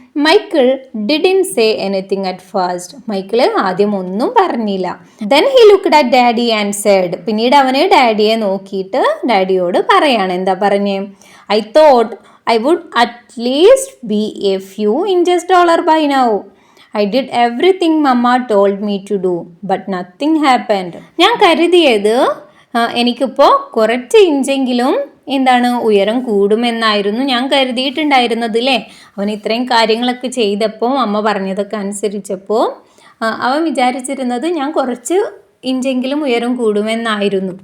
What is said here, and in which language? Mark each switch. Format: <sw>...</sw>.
<en>Michael didn't say anything at first.</en> <ml>Michael ആദ്യം ഒന്നും പറഞ്ഞില്ല.</ml> <en>Then he looked at daddy and said.</en> <ml>പിന്നീട് അവന് ഡാഡിയെ നോക്കിയിട്ട് ഡാഡിയോട് പറയാണ്. എന്താ പറഞ്ഞേ?</ml> <en>I thought I would at least be a few inches taller by now. I did everything Mama told me to do, but nothing happened.</en> <ml>ഞാൻ കരുതിയത് എനിക്കിപ്പോൾ കുറച്ച് ഇഞ്ചെങ്കിലും ഉയരം കൂടുമെന്നായിരുന്നു ഞാൻ കരുതിയിട്ടുണ്ടായിരുന്നത് അല്ലേ. അവൻ ഇത്രയും കാര്യങ്ങളൊക്കെ ചെയ്തപ്പോൾ അമ്മ പറഞ്ഞതൊക്കെ അനുസരിച്ചപ്പോൾ അവൻ വിചാരിച്ചിരുന്നത് ഞാൻ കുറച്ച് ഇഞ്ചെങ്കിലും ഉയരം കൂടുമെന്നായിരുന്നു.</ml>